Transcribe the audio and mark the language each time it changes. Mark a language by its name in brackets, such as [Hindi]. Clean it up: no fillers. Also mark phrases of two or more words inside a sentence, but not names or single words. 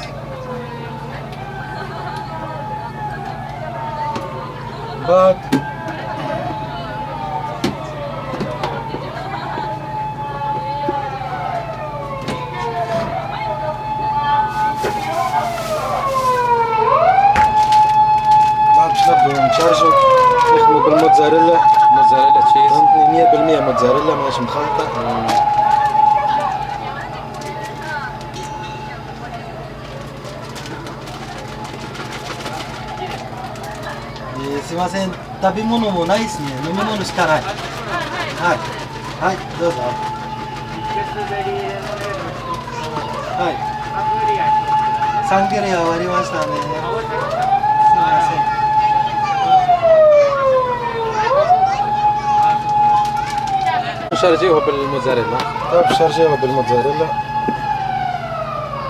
[Arabic] بعد باش نبداو نشارجو، نخدمو بالموتزاريلا. تشيز 100% موتزاريلا ماهيش مخلطة. [Japanese] すいません、食べ物もないですね。飲み物しかない。はい。はい、どうぞ。はい。サングリア終わりましたね。すいません。 [Arabic] شارجيوها بالموتزاريلا. طيب شارجيوها بالموتزاريلا.